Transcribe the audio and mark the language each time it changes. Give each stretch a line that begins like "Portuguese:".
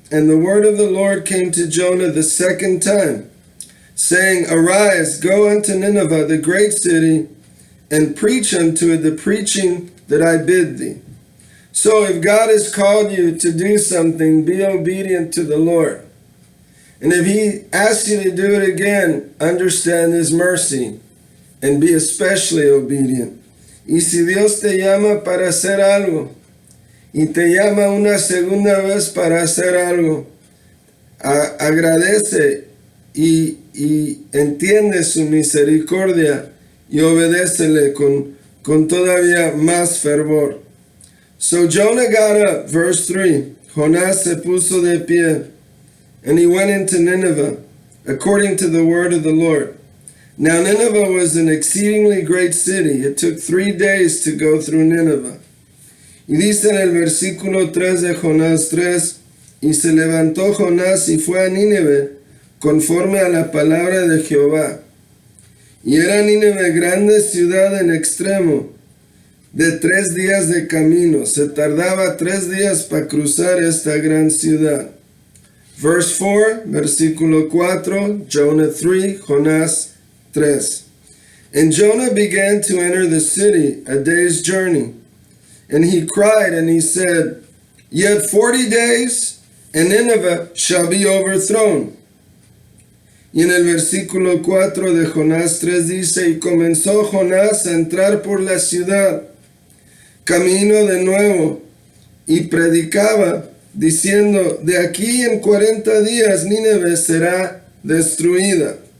English: And the word of the Lord came to Jonah the second time, saying, arise, go unto Nineveh, the great city, and preach unto it the preaching that I bid thee. So if God has called you to do something, be obedient to the Lord. And if he asks you to do it again, understand his mercy and be especially obedient.
Spanish: Y si Dios te llama para hacer algo, y te llama una segunda vez para hacer algo, agradece y entiende su misericordia y obedécele con con todavía más fervor.
English: So Jonah got up, verse 3.
Spanish: Jonás se puso de pie,
English: and he went into Nineveh, according to the word of the Lord. Now Nineveh was an exceedingly great city. It took 3 days to go through Nineveh.
Spanish: Y dice en el versículo 3 de Jonás 3, y se levantó Jonás y fue a Nínive, conforme a la palabra de Jehová. Y era Nínive grande ciudad en extremo, de 3 días de camino. Se tardaba 3 días para cruzar esta gran ciudad.
English: Verse 4,
Spanish: versículo 4,
English: Jonah 3, Jonás 3. And Jonah began to enter the city, a day's journey. And he cried and he said, Yet 40 days, and Nineveh shall be overthrown.
Spanish: Y en el versículo 4 de Jonás 3 dice, y comenzó Jonás a entrar por la ciudad, camino de nuevo, y predicaba, diciendo, de aquí en 40 días Nínive será destruida.